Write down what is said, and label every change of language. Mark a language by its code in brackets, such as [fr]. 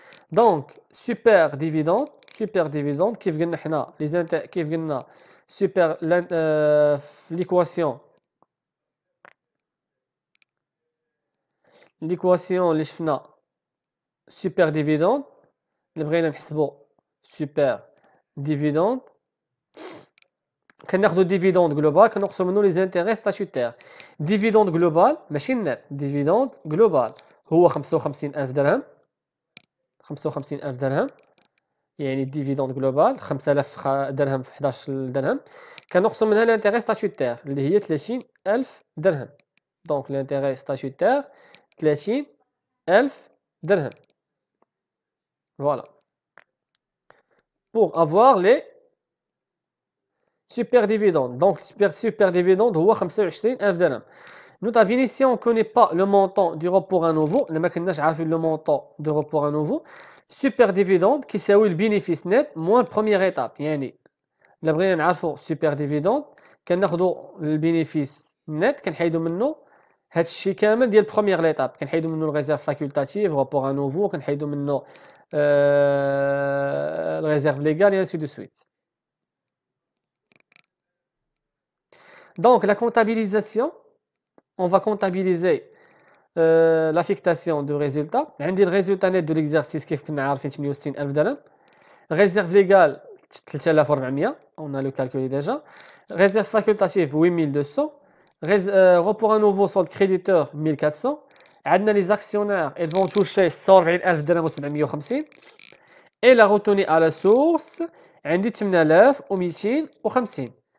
[ar] Donc super dividende كيف قلنا حنا كيف قلنا super l'équation اللي شفنا super dividende اللي بغينا نحسبوا super dividende كناخذوا dividende global كنقصوا منه les intérêts statutaires. dividende global ماشي net dividende global هو 55000 درهم 55000 درهم يعني الديفيدوند جلوبال 5000 درهم في 11 درهم كنقصوا منها لانتيغي ستاتيوتير اللي هي 30000 درهم. دونك لانتيغي ستاتيوتير 30000 درهم. [fr] Voilà. Pour avoir les super dividendes. Donc super dividende [ar] هو 25000 درهم. [fr] Notez bien ici on connaît pas le montant du report à nouveau. [ar] ما كناش عارفين le montant du report à nouveau. Super dividende كيساوي البينيفيس نت موان بروميير ايتاب. يعني الا بغينا نعرفوا سوبر ديفيدوند كناخذوا البينيفيس نت كنحيدوا منه هذا الشيء كامل ديال بروميير ليتاب كنحيدوا منه الريزيرف فاكولتاتيف رابور ان نوفو كنحيدوا منه الريزيرف ليغال [fr] et ainsi de suite. Donc la comptabilisation on va comptabiliser l'affectation de résultat. [ar] عندي الريزولتا نت دو l'exercice كيف كنا عارفين 68000 درهم. [fr] réserve légale 3400 on a le calculé déjà. réserve facultative 8200. report à nouveau solde créditeur 1400. [ar] عندنا [fr] les actionnaires ils vont toucher 44000 [ar] درهم و750 [fr] et la retenue à la source [ar] عندي 8250.